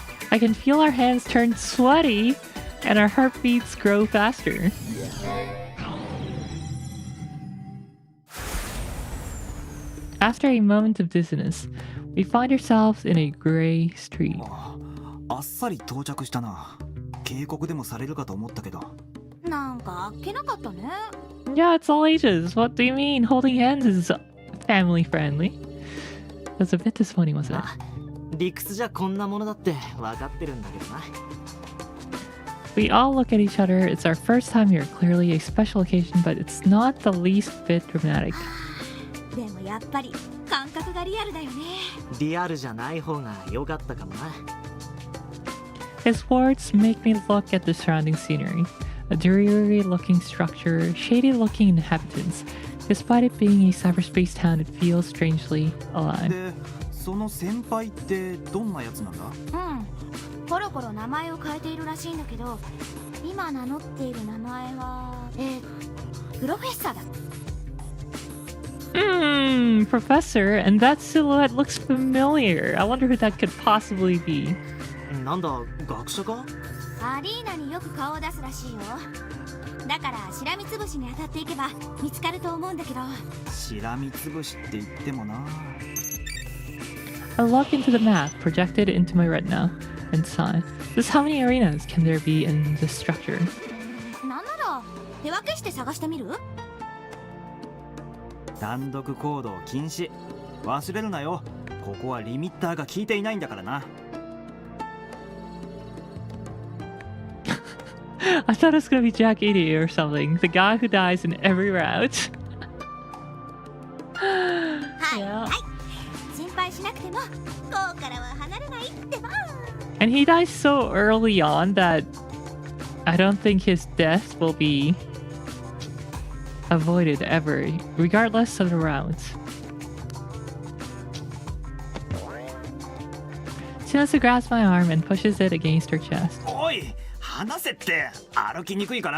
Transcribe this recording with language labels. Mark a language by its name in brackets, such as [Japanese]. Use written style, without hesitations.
[English] I can feel our hands turn sweaty and our heartbeats grow faster. After a moment of dizziness, we find ourselves in a gray street. [Japanese] あっさり到着したな。警告でもされるかと思ったけど。なんかあっけなかったね。 [English] Yeah, it's all ages. What do you mean? Holding hands is family friendly. That's a bit disappointing, wasn't it? [Japanese] 理屈じゃこんなものだって分かってるんだけどな。 [English] We all look at each other. It's our first time here. Clearly a special occasion, but it's not the least bit dramatic. [Japanese] でもやっぱり感覚がリアルだよね。リアルじゃない方が良かったかもな。 [English] His words make me look at the surrounding scenery. A dreary looking structure, shady looking inhabitants. Despite it being a cyberspace town, it feels strangely alive. [Japanese] で、その先輩ってどんなやつなんだ？うん。コロコロ名前を変えているらしいんだけど、今名乗っている名前はプロフェッサーだ。 [English] Professor, and that silhouette looks familiar. I wonder who that could possibly be. [Japanese] なんだ、学者か？アリーナによく顔を出すらしいよ。だからしらみつぶしに当たっていけば見つかると思うんだけど。しらみつぶしって言ってもな。 [English] I look into the map projected into my retina and sigh. Just how many arenas can there be in this structure? [Japanese] なんなら手分けして探してみる？単独行動禁止。忘れるなよ。ここはリミッターが効いていないんだからな。 [English] I thought it was gonna be Jack 80 or something. The guy who dies in every route. [Japanese] はい心配しなくてもこうからは離れないってば [English] And he dies so early on that I don't think his death will be avoided ever, regardless of the rounds. Chinatsu grabs my arm and pushes it against her chest. [Japanese] おい離せって歩きにくいかな